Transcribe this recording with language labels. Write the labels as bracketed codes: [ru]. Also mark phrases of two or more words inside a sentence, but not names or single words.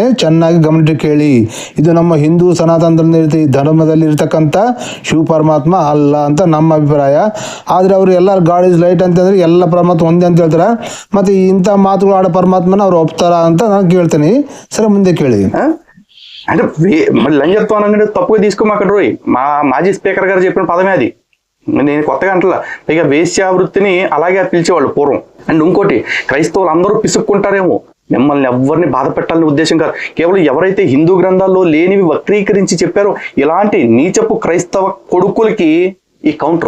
[kn] ಚೆನ್ನಾಗಿ ಗಮನಿಸಿ ಕೇಳಿ, ಇದು ನಮ್ಮ ಹಿಂದೂ ಸನಾತನ ಧರ್ಮದಲ್ಲಿ ಇರ್ತಕ್ಕಂಥ ಶಿವ ಪರಮಾತ್ಮ ಅಲ್ಲ ಅಂತ ನಮ್ಮ ಅಭಿಪ್ರಾಯ. ಆದರೆ ಅವರು ಎಲ್ಲ [en] God is light [kn] ಅಂತಂದ್ರೆ ಎಲ್ಲ ಪರಮಾತ್ಮ ಒಂದೇ ಅಂತ ಹೇಳ್ತಾರೆ. ಮತ್ತೆ ಇಂಥ ಮಾತುಗಳು ಆಡೋ ಪರಮಾತ್ಮನ ಅವ್ರು ಒಪ್ತಾರ ಅಂತ ನಾನು ಕೇಳ್ತೀನಿ. ಸರಿ, ಮುಂದೆ కేಳಿ. [te] అంటే లంజత్వం అనగానే తప్పుగా తీసుకోమాకండి. మాజీ స్పీకర్ గారు చెప్పిన పదమే అది, నేను కొత్తగా అంటలా. పైగా వేశ్యావృత్తిని అలాగే పిలిచేవాళ్ళు పూర్వం. అండ్ ఇంకోటి, క్రైస్తవులు అందరూ పిసుక్కుంటారేమో, మిమ్మల్ని ఎవరిని బాధ పెట్టాలని ఉద్దేశం కాదు. కేవలం ఎవరైతే హిందూ గ్రంథాల్లో లేనివి వక్రీకరించి చెప్పారో ఇలాంటి నీచపు క్రైస్తవ కొడుకులకి ఈ కౌంటర్.